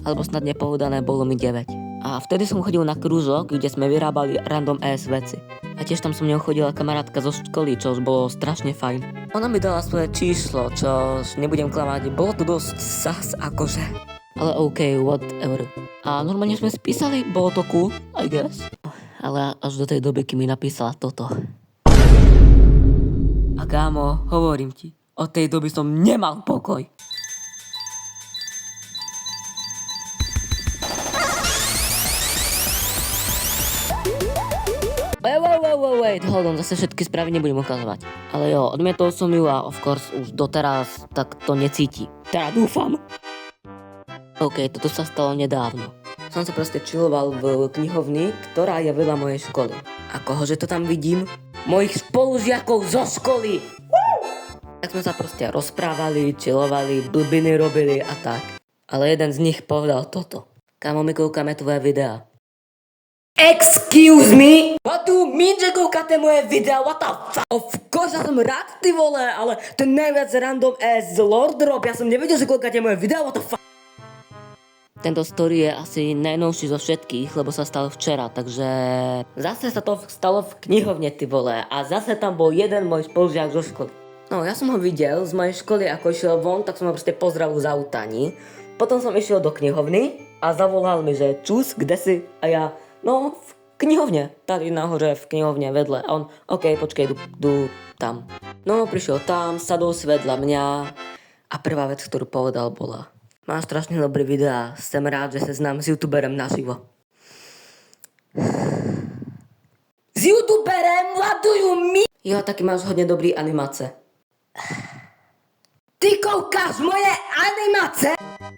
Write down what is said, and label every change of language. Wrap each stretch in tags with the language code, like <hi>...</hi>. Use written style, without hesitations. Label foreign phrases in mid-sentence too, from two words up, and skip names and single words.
<sk>Alebo snad nepovedané, bolo mi 9. A vtedy som chodil na krúžok, kde sme vyrábali</sk> <en>random ass</en> <sk>veci. A tiež tam so mnou chodila kamarátka zo školy, čo už bolo strašne fajn. Ona mi dala svoje číslo, čo nebudem klamať, bolo to dosť sas akože. Ale OK, whatever. A normálne sme spísali, bolo to cool,</sk> <en>I guess.</en> <sk>Ale až do tej doby, kým mi napísala toto. A kámo, hovorím ti, od tej doby som nemal pokoj.</sk> <en>Wait, hold on,</en> <sk>zase všetky správy nebudem ukazovať. Ale jo, odmietol som ju a</sk> <en>of course</en> <sk>už doteraz tak to necíti. Teda dúfam. OK, toto sa stalo nedávno. Som sa proste chilloval v knihovni, ktorá je vedľa mojej školy. A kohože to tam vidím? Mojich spolužiakov zo školy! Tak sme sa proste rozprávali, chillovali, blbiny robili a tak. Ale jeden z nich povedal toto. Kámo, my kúkame tvoje videá.</sk> <en>Excuse me? What do you mean,</en> <sk>že kúkate moje videa?</sk> <en>What the fuck? Of course,</en> <sk>ja som rád, ty vole, ale ten najviac</sk> <en>random ass</en> <sk>Lord Drop, ja som nevedel, že kúkate moje videa,</sk> <en>what the fuck?</en> <sk>Tento story je asi najnovší zo všetkých, lebo sa stalo včera, takže zase sa to stalo v knihovne, ty vole, a zase tam bol jeden môj spolužiak zo školy. No, ja som ho videl z mojej školy, ako išiel von, tak som ho proste pozdravil z autani. Potom som išiel do knihovny a zavolal mi, že čus, kde si?</sk> <cs>A ja, no, v knihovne, tady nahoře v knihovne vedle. A on, OK, počkej, jdu tam.</cs> <sk>No, prišiel tam, sadol si vedľa mňa a prvá vec, ktorú povedal, bola: máš strašne dobré videá, som rád, že sa znám s youtuberem naživo.</sk> <cs>S youtuberem?</cs> <en>What do you mean?</en> <cs>Jo, taky máš hodne dobrý animace. Ty koukáš moje animace?</cs>